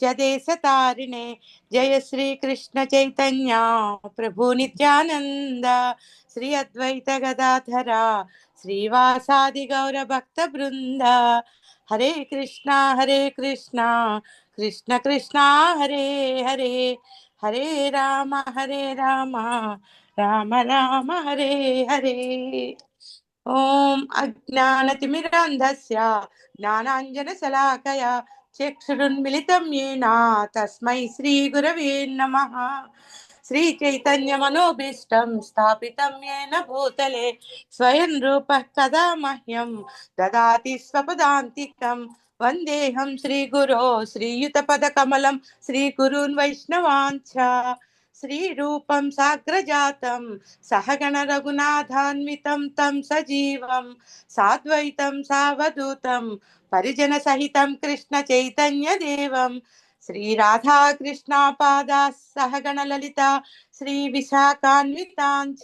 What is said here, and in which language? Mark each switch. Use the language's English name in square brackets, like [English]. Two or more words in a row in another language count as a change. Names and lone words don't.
[Sanskrit] దేశ తారిణే జయ శ్రీ కృష్ణ చైతన్య ప్రభు నిత్యానంద శ్రీ అద్వైత గదాధర శ్రీవాసాది గౌర భక్త బృంద హరే కృష్ణ కృష్ణ కృష్ణ హరే హరే హరే రామ రామ రామ హరే హరే. ఓం అజ్ఞానతిమిరాంధస్య జ్ఞానాంజనశలాకయ చక్షురున్మిలితం येन తస్మై శ్రీగురవే నమః. శ్రీచైతన్యమనోభీష్టం స్థాపితం येन భూతలే స్వయం రూపః కదా మహ్యం దదాతి స్వపదాంతికం. వందేహం శ్రీగురో శ్రీయుతపదకమలం శ్రీగురూన్ వైష్ణవాంచ శ్రీరూపం సాగ్రజాతం సహగణ రఘునాథాన్వితం తం సజీవం సాద్వైతం సావధూతం పరిజన సహితం కృష్ణ చైతన్య దేవం శ్రీ రాధా కృష్ణ పాదా సహగణ లలిత శ్రీ విశాఖాన్వితాంచ.